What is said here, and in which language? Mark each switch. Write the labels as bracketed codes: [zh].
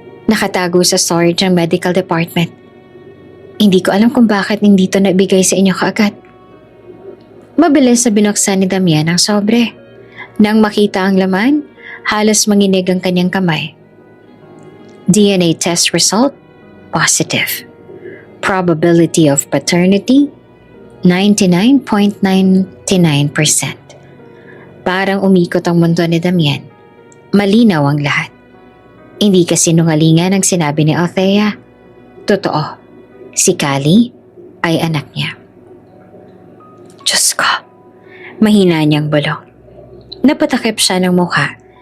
[tl] Nakatago sa storage ng medical department. Hindi ko alam kung bakit hindi ito naibigay sa inyo kaagad. Mabilis na binuksan ni Damian ang sobre. Nang makita ang laman, halos manginig ang kanyang kamay. [en] DNA test result, positive. Probability of paternity, 99.99%. [tl] Parang umikot ang mundo ni Damian. Malinaw ang lahat. Hindi kasinungalingan ang sinabi ni Althea. Totoo, si Callie ay anak niya. Diyos ko, mahina niyang bulong. Napatakip siya ng mukha.